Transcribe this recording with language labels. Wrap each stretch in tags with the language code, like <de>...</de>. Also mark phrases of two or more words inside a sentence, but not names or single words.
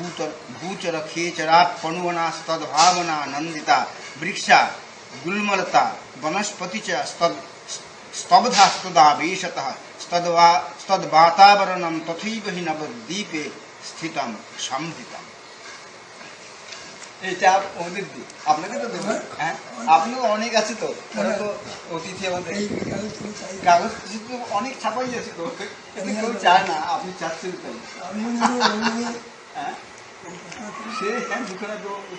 <sa>भूचरखेचरापणुवनास्तद्भावना नन्दिता वृक्षा गुल्मलता वनस्पति च स्तब्धास्तदावेशतः स्तद्वातावरणं तथैव हि नवद्वीपे स्थितं संहितम्।</sa> <bn>এটা ওদের দিক আপনাকে তো দেবো হ্যাঁ আপনিও অনেক আছে তো ওরা তো অতিথি আমাদের কাগজ তো অনেক ছাপাই আছে তো কেউ চায় না আপনি চাচ্ছেন তাই হ্যাঁ সে হ্যাঁ দুখানা তো</bn>